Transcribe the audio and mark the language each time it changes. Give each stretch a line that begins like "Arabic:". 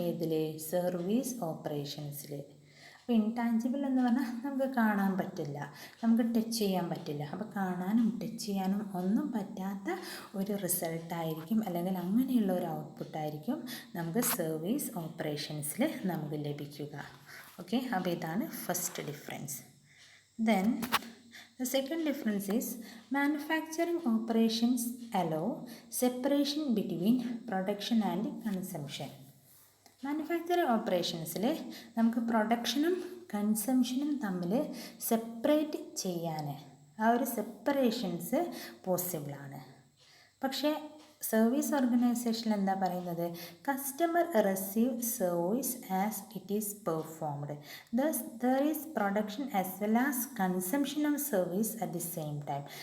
Malayalam: ഏതിൽ, സർവീസ് ഓപ്പറേഷൻസിൽ. അപ്പോൾ ഇൻടാഞ്ചിബിൾ എന്ന് പറഞ്ഞാൽ നമുക്ക് കാണാൻ പറ്റില്ല, നമുക്ക് ടച്ച് ചെയ്യാൻ പറ്റില്ല. അപ്പോൾ കാണാനും ടച്ച് ചെയ്യാനും ഒന്നും പറ്റാത്ത ഒരു റിസൾട്ടായിരിക്കും, അല്ലെങ്കിൽ അങ്ങനെയുള്ള ഒരു ഔട്ട്പുട്ടായിരിക്കും നമുക്ക് സർവീസ് ഓപ്പറേഷൻസിൽ നമുക്ക് ലഭിക്കുക. ഓക്കെ, അപ്പോൾ ഇതാണ് first difference.
English: Then the second difference is manufacturing operations allow separation between production and consumption.
Malayalam: Manufacturing ഓപ്പറേഷൻസിൽ നമുക്ക് പ്രൊഡക്ഷനും കൺസംഷനും തമ്മിൽ സെപ്പറേറ്റ് ചെയ്യാൻ ആ ഒരു സെപ്പറേഷൻസ് പോസിബിളാണ്. പക്ഷേ സർവീസ് ഓർഗനൈസേഷനിൽ എന്താ പറയുന്നത്,
English: Customer receive service as it is performed, thus there is production as well as consumption of service at the same time.